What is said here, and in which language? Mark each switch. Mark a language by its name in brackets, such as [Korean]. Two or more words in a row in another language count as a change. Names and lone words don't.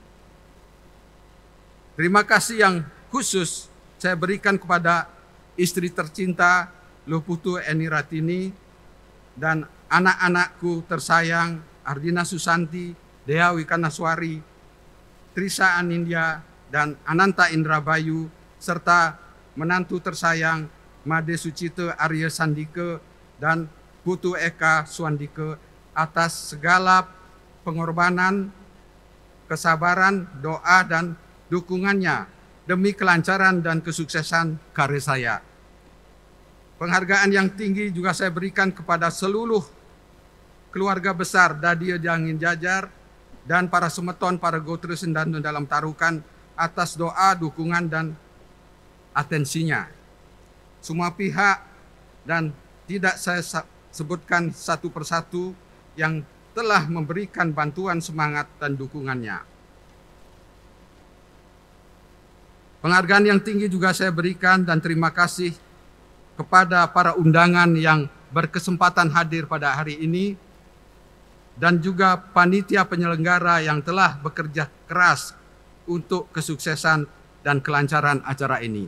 [Indonesian] Terima kasih yang khusus saya berikan kepada istri tercinta Luputu Eni Ratini dan anak-anakku tersayang Ardina Susanti, Dea Wikanaswari, Trisa Anindya, dan Ananta Indrabayu, serta menantu tersayang Made Sucito Arya Sandike dan Putu Eka Swandike atas segala pengorbanan, kesabaran, doa, dan dukungannya demi kelancaran dan kesuksesan karir saya. Penghargaan yang tinggi juga saya berikan kepada seluruh keluarga besar Dadia Jangin Jajar dan para semeton, para gotresen dan dalam tarukan atas doa, dukungan, dan atensinya. Semua pihak dan tidak saya sebutkan satu persatu yang telah memberikan bantuan semangat dan dukungannya. Penghargaan yang tinggi juga saya berikan dan terima kasih kepada para undangan yang berkesempatan hadir pada hari ini dan juga panitia penyelenggara yang telah bekerja keras untuk kesuksesan dan kelancaran acara ini.